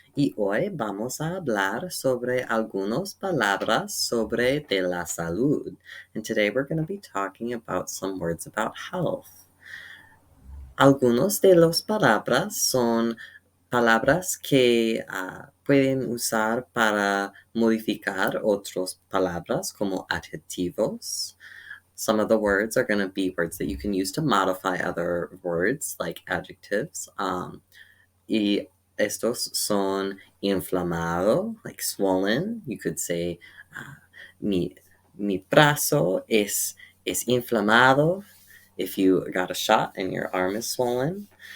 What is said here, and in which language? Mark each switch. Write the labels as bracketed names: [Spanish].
[Spanish] Y hoy vamos a hablar sobre algunas palabras sobre de la salud. [English] And today we're going to be talking about some words about health. [Spanish] Algunos de las palabras son palabras que pueden usar para modificar otras palabras como adjetivos. [English] Some of the words are going to be words that you can use to modify other words like adjectives. [Spanish] Y estos son inflamado, [English] like swollen. You could say, [Spanish] mi, mi brazo es inflamado [English] if you got a shot and your arm is swollen.